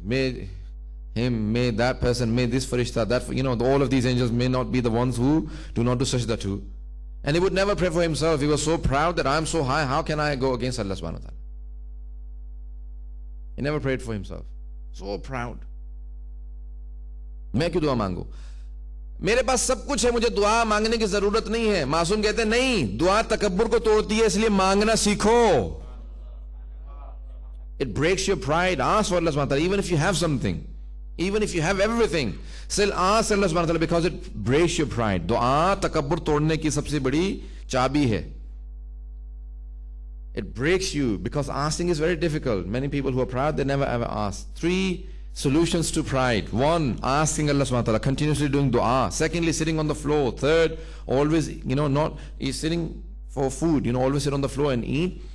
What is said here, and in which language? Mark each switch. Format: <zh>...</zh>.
<en>May him, may that person, may this farishta, that, all of these angels may not be the ones who do not do sajda too. And he would never pray for himself. He was so proud that I am so high, how can I go against Allah subhanahu wa ta'ala? He never prayed for himself. So proud.</en> <hi>मैं क्यों दुआ मांगू? मेरे पास सब कुछ है, मुझे दुआ मांगने की जरूरत नहीं है. मासूम कहते हैं नहीं, दुआ तकब्बुर को तोड़ती है, इसलिए मांगना सीखो.</hi> <en>It breaks your pride. Ask for Allah subhanahu wa ta'ala, even if you have something, even if you have everything, still ask Allah subhanahu wa ta'ala, because it breaks your pride.</en> <hi>दुआ तकब्बुर तोड़ने की सबसे बड़ी चाबी है.</hi> <en>It breaks you, because asking is very difficult. Many people who are proud, they never ever ask. 3 solutions to pride. 1, asking Allah subhanahu wa ta'ala, continuously doing dua. Secondly, sitting on the floor. 3rd, always, not sitting for food, always sit on the floor and eat.</en>